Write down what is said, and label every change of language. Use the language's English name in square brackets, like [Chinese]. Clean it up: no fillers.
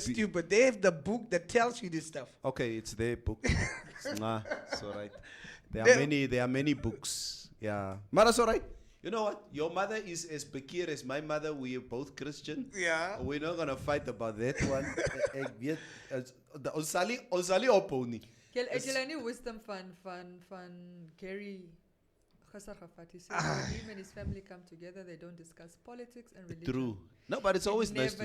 [English] be- stupid? They have the book that tells you this stuff. Okay, it's their book. It's all right. There They- are many books. Yeah. Maar that's all right. You know what? Your mother is as Bekir as my mother. We are both Christian. Yeah. We're not gonna fight about that one. [Afrikaans] Ek weet, ons sal nie ophou nie. Het julle nie wisdom van Gary gister gevat? [English] He said when him and his family come together, they don't discuss politics and religion. True. No, but it's always nice to